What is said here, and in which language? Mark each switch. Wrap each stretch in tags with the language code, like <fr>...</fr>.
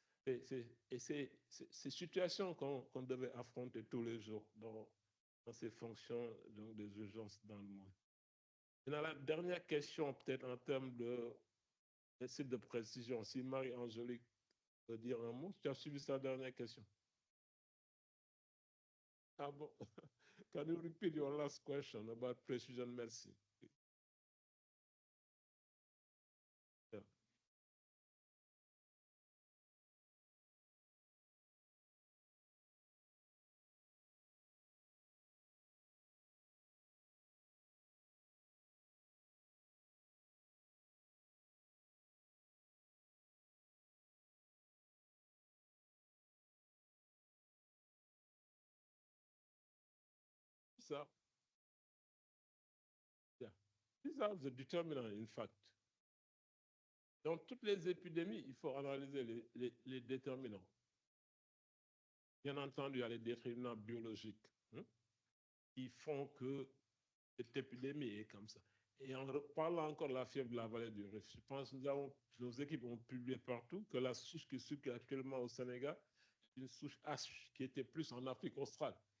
<fr>Et c'est ces situations qu'on devait affronter tous les jours dans ces fonctions donc, des urgences dans le monde. Et dans la dernière question, peut-être en termes de sites de précision, si Marie-Angélique peut dire un mot, tu as suivi sa dernière question. Ah bon?</fr> <en>Can you repeat your last question about precision medicine? Yeah. So, yeah, these are the determinants, in fact.</en> <fr>Dans toutes les épidémies, il faut analyser les déterminants. Bien entendu, il y a les déterminants biologiques qui font que cette épidémie est comme ça. Et en parlant encore de la fièvre de la vallée du Rift, je pense que nos équipes ont publié partout que la souche qui circule actuellement au Sénégal, c'est une souche H qui était plus en Afrique australe.</fr>